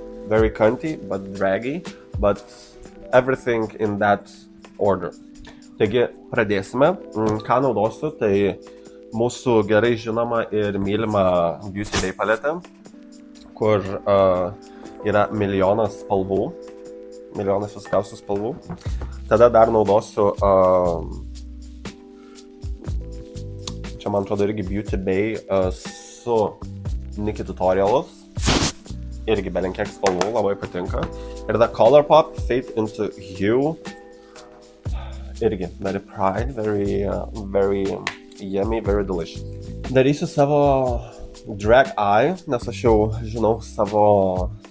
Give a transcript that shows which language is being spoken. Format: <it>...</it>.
<en>Very cunty, but draggy, but everything in that order.</en> <lt>Taigi, pradėsime. Ką naudosiu, tai mūsų gerai žinoma ir mylima Beauty Bay paletė, kur yra milijonas spalvų, milijonas viskiausių spalvų. Tada dar naudosiu, čia man atrodo irgi Beauty Bay su Nikki Tutorials. Irgi belenkiek spalvų, labai patinka. Ir The Colourpop Fade into Hue. Irgi</lt> <en>very pride, very yummy, very delicious.</en> <lt>Darysiu savo drag eye, nes aš jau žinau savo</lt>